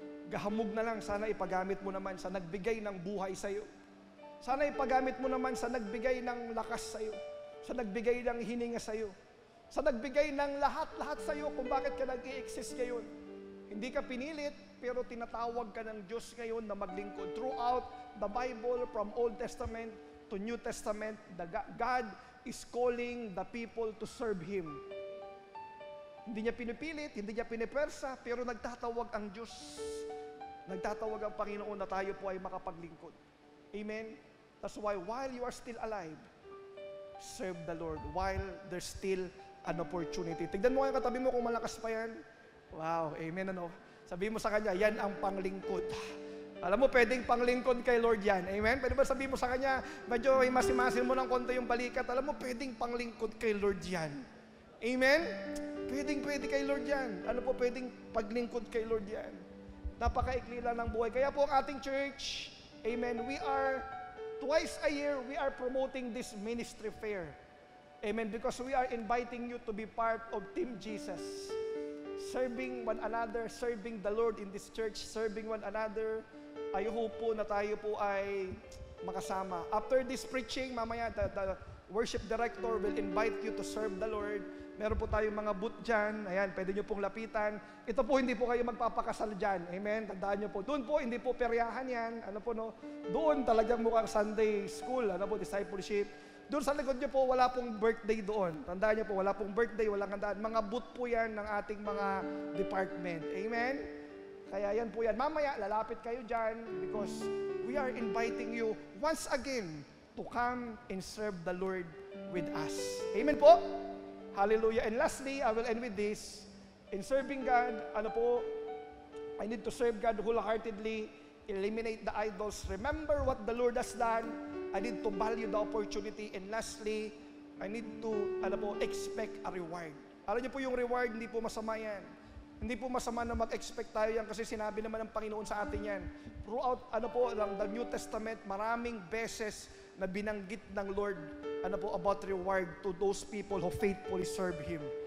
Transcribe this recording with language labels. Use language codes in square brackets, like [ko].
[tl] Gahamog na lang, sana ipagamit mo naman sa nagbigay ng buhay sa iyo. Sana ipagamit mo naman sa nagbigay ng lakas sa iyo, sa nagbigay ng hininga sa iyo, sa nagbigay ng lahat-lahat sa iyo kung bakit ka nag-i-exist ngayon. Hindi ka pinilit, pero tinatawag ka ng Diyos ngayon na maglingkod. [en] Throughout the Bible, from Old Testament to New Testament, God is calling the people to serve Him. [tl] Hindi niya pinipilit, hindi niya pinipersa, pero nagtatawag ang Diyos. Nagtatawag ang Panginoon na tayo po ay makapaglingkod. Amen? [en] That's why while you are still alive, serve the Lord while there's still an opportunity. [tl] Tignan mo yung katabi mo kung malakas pa yan. Wow, amen ano? Sabihin mo sa kanya, yan ang panglingkod. Alam mo, pwedeng panglingkod kay Lord yan. Amen? Pwede ba sabihin mo sa kanya, medyo masimasin mo ng konti yung balikat, alam mo, pwedeng panglingkod kay Lord yan. Amen? Pwede kay Lord yan. Ano po, pwedeng paglingkod kay Lord yan. Napakaikli lang ng buhay. Kaya po ang ating church, [en] amen, we are, twice a year, we are promoting this ministry fair. Amen? Because we are inviting you to be part of Team Jesus. Serving one another, serving the Lord in this church, serving one another. I hope po [tl] na tayo po ay makasama. [en] After this preaching, mamaya the worship director will invite you to serve the Lord. [tl] Meron po tayong mga booth dyan. Ayan, pwede nyo pong lapitan. Ito po, hindi po kayo magpapakasal dyan. Amen? Tandaan nyo po. Doon po, hindi po peryahan yan. Ano po, no? Doon talagang mukhang Sunday school. Ano po, discipleship. Doon sa likod nyo po, wala pong birthday doon. Tandaan nyo po, wala pong birthday, walang handaan. Mga booth po yan ng ating mga department. Amen? Kaya yan po yan. Mamaya, lalapit kayo dyan [en] because we are inviting you once again to come and serve the Lord with us. Amen po? Hallelujah. And lastly, I will end with this. In serving God, ano po, I need to serve God wholeheartedly, eliminate the idols, remember what the Lord has done. I need to value the opportunity. And lastly, I need to, expect a reward. [tl] Alam niyo po yung reward, hindi po masama yan. Hindi po masama na mag-expect tayo yan kasi sinabi naman ng Panginoon sa atin yan. [en] Throughout, the New Testament, [tl] maraming beses na binanggit ng Lord, [en] about reward to those people who faithfully serve Him.